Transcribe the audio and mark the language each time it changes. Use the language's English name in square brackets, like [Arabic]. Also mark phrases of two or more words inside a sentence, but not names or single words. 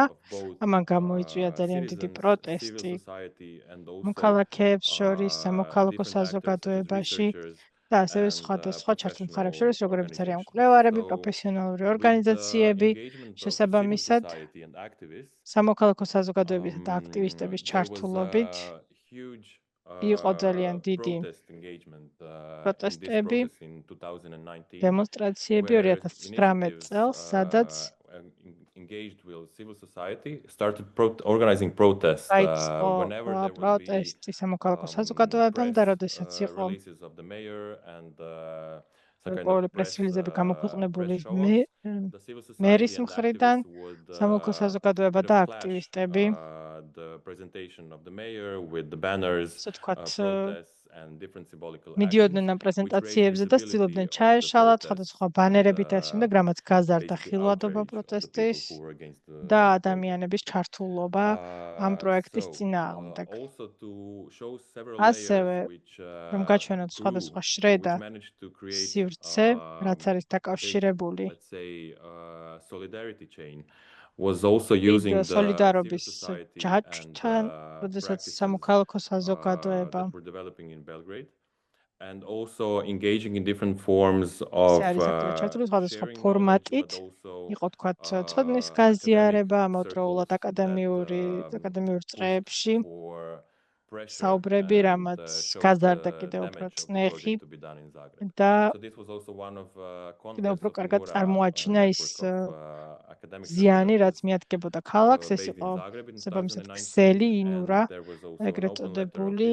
[Georgian] ამან გამოიწვია ძალიან დიდი პროტესტი მოქალაქეებს შორის, სამოქალაქო საზოგადოებაში და ასევე სხვადასხვა ჩართულ მხარებს შორის, როგორებიც არიან მკვლევარები, პროფესიონალური ორგანიზაციები, შესაბამისად სამოქალაქო საზოგადოებისა და აქტივისტების ჩართულობით იყო ძალიან დიდი პროტესტები, დემონსტრაციები 2019 წელს, სადაც [English] engaged with civil society started organizing protests whenever there would be [Georgian] სამოქალაქო საზოგადოებამ და როდესაც იყო პრესრილიზები გამოქვეყნებული მერის მხრიდან, სამოქალაქო საზოგადოება და აქტივისტები მიდიოდნენ ამ პრეზენტაციებზე და ცდილობდნენ ჩაეშალათ სხვადასხვა ბანერებით და შემდეგ რამაც გაზარდა ხილვადობა პროტესტის და ადამიანების ჩართულობა ამ პროექტის წინააღმდეგ. ასევე რომ გაჩვენოთ სხვადასხვა შრედა სივრცე, რაც არის დაკავშირებული [English] was also using the [Georgian] სოლიდარობის ჯაჭვთან, როდესაც სამოქალაქო საზოგადოება [English] and also engaging in different forms of [Georgian] სხვადასხვა ფორმატით იყო თქვათ ცოდნის გაზიარება ამავდროულად აკადემიურ წრეებში საუბრები, რამაც გაზარდა კიდევ უფრო წნეხი და კიდევ უფრო კარგად წარმოაჩინა ის ზიანი, რაც მიადგებოდა ქალაქს, ეს იყო შესაბამისად ქსელი, ინურა, ეგრეთ წოდებული.